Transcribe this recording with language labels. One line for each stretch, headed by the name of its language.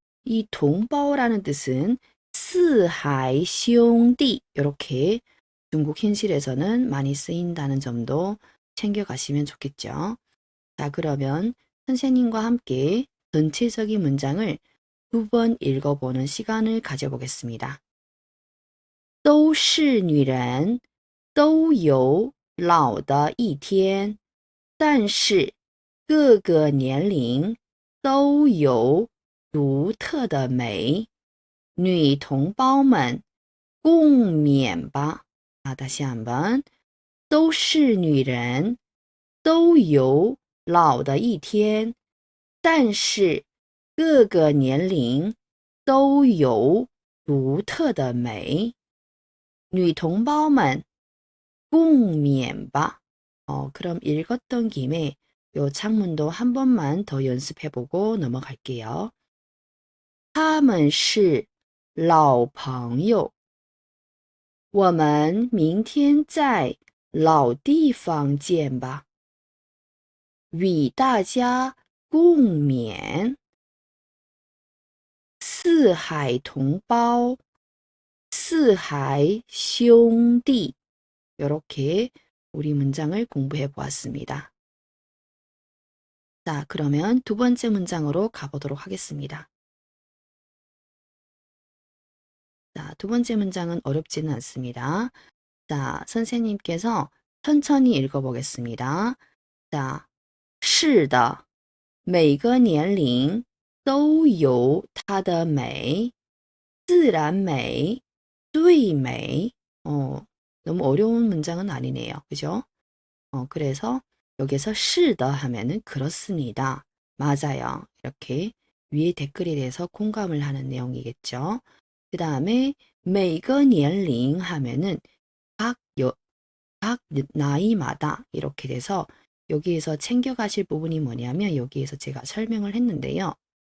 Korean: 이 동바오라는 뜻은 스하이兄弟이렇게 중국 현실에서는 많이 쓰인다는 점도 챙겨가시면 좋겠죠. 자, 그러면 선생님과 함께 전체적인 문장을 2번 읽어보는 시간을 가져보겠습니다.
Chinese: 都是女人，都有老的一天，但是各个年龄都有独特的美。女同胞们，共勉吧！大家
Korean: 한번
Chinese: 都是女人，都有老的一天，但是各个年龄都有独特的美。女同胞们，共勉吧！
Korean: 그럼 읽었던 김에 요 창문도 한 번만 더 연습해보고 넘어갈게요.
Chinese: 他们是老朋友，我们明天在老地方见吧。与大家共勉，四海同胞，四海兄弟.
Korean: 이렇게 우리 문장을 공부해 보았습니다. 자, 그러면 두 번째 문장으로 가보도록 하겠습니다. 자, 두 번째 문장은 어렵지는 않습니다. 자, 선생님께서 천천히 읽어보겠습니다.
Chinese: 자, 是的，每个年龄都有它的美，自然美最美.
Korean: 너무 어려운 문장은 아니네요. 그죠? 그래서 여기서 是的 하면은 그렇습니다. 맞아요. 이렇게 위에 댓글에 대해서 공감을 하는 내용이겠죠. 그 다음에 每个年龄 하면은 각 나이마다 이렇게 돼서 여기에서 챙겨가실 부분이 뭐냐면 여기에서 제가 설명을 했는데요.